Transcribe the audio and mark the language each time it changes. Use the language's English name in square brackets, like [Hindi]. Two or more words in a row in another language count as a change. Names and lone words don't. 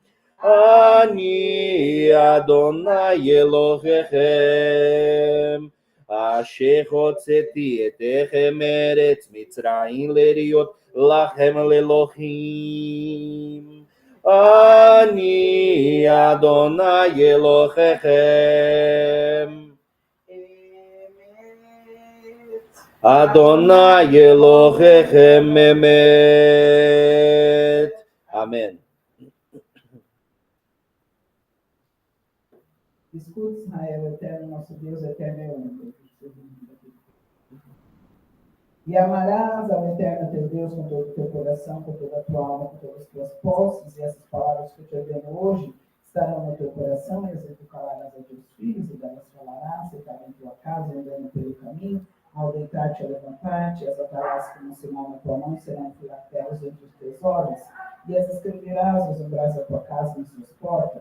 [Hebrew] אני אדוני אלוהיכם אשר הוצאתי אתכם מארץ מצרים להיות לכם לאלוהים. אני אדוני אלוהיכם. אדוני אלוהיכם אמת. [Portuguese] Amém. Escute, Israel, eterno, nosso Deus, eterno é único. E amarás ao eterno teu Deus com todo o teu coração, com toda a tua alma, com todas as tuas posses, e essas palavras que eu te ordeno hoje estarão no teu coração, e as educarás aos teus filhos, e delas falarás, sentada em tua casa, andando pelo caminho, ao deitar-te, a levantar-te, as atarás como um sinal na tua mão, serão filactérios entre os teus olhos, e as escreverás nos umbrais da tua casa e nas suas portas.